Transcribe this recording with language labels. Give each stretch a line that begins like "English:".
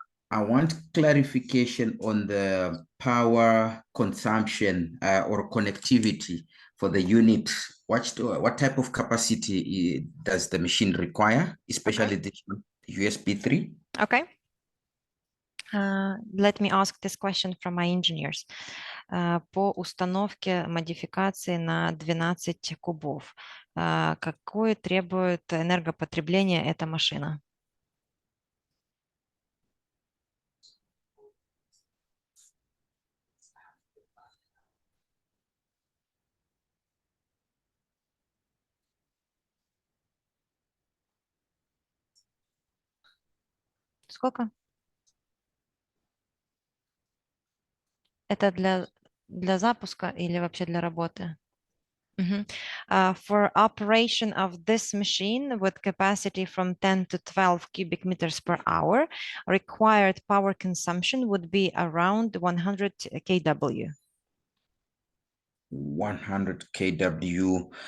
English: I want clarification on the power consumption or connectivity for the unit. What type of capacity does the machine require, especially the USB 3? Okay. Let me ask this question from my engineers.
Russian: По установке модификации на 12 кубов, какое требует энергопотребление эта машина? Сколько? Это для запуска или вообще для работы?
English: For operation of this machine with capacity from 10 to 12 cubic meters per hour, required power consumption would be around 100 kW. 100 kW.